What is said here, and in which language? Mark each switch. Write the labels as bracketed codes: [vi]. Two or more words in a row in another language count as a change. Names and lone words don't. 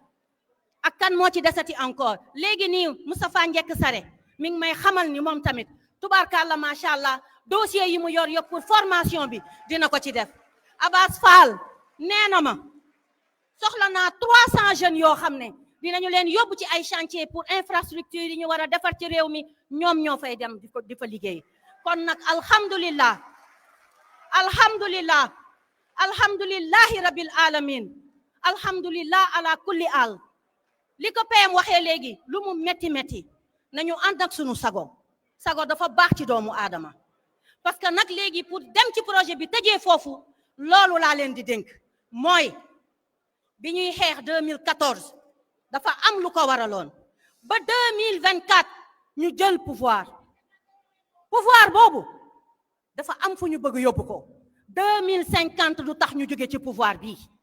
[wo] ak kan moo ci desati encore léegi nii Moustapha Njekk Sare mi ngi may xamal ni moom tamit [ar] تبارك الله ما شاء الله [wo] dossier yi mu yor yëpp [fr] pour formation [wo] bi dina ko ci def. Abbas Fall nee na ma soxla naa 300 jeunes yoo xam ne dinañu leen yóbbu ci ay [fr] chantier pour infrastructure [wo] yi ñu war a defar ci réew mi ñoom ñoo fay dem di fa liggéey. [ar] الحمد لله الحمد لله الحمد لله رب العالمين الحمد لله على كل ال. [wo] li ko PM waxee léegi lu mu metti metti nañu ànd ak sunu sago dafa baax ci doomu aadama [fr] parce que [wo] nag léegi pour dem ci projet bi tëjee foofu loolu laa leen di dénk mooy bi ñuy xeex 2014 dafa am lu ko waraloon ba 2024 ñu jël pouvoir boobu dafa am fu ñu bëgg yóbbu ko 2050 du tax ñu jóge ci pouvoir bii.